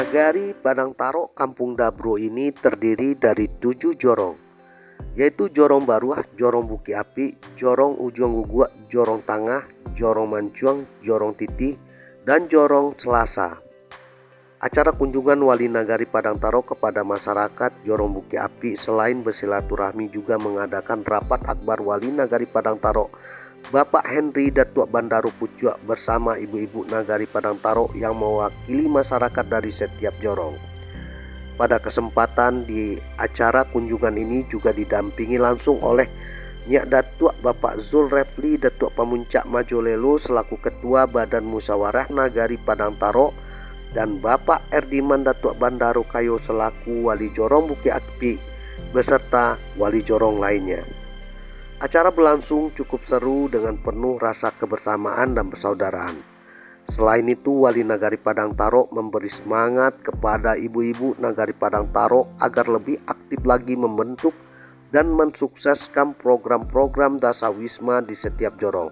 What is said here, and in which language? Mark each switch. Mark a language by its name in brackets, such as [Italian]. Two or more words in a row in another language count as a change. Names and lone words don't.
[Indonesian] Nagari Padang Taro Kampung Dabro ini terdiri dari 7 jorong, yaitu Jorong Baruah, Jorong Buki Api, Jorong Ujung Gugua, Jorong Tangah, Jorong Mancuang, Jorong Titi, dan Jorong Selasa. Acara kunjungan Wali Nagari Padang Taro kepada masyarakat Jorong Buki Api selain bersilaturahmi juga mengadakan rapat akbar Wali Nagari Padang Taro Bapak Henry Datuk Bandaru Pucuk bersama ibu-ibu Nagari Padang Taro yang mewakili masyarakat dari setiap jorong. Pada kesempatan di acara kunjungan ini juga didampingi langsung oleh Nyak Datuk Bapak Zul Refli Datuk Pamuncak Majolelo selaku Ketua Badan Musyawarah Nagari Padang Taro dan Bapak Erdiman Datuk Bandaru Kayo selaku Wali Jorong Buki Api beserta wali jorong lainnya. Acara berlangsung cukup seru dengan penuh rasa kebersamaan dan persaudaraan. Selain itu, Wali Nagari Padang Taro memberi semangat kepada ibu-ibu Nagari Padang Taro agar lebih aktif lagi membentuk dan mensukseskan program-program Dasawisma di setiap jorong.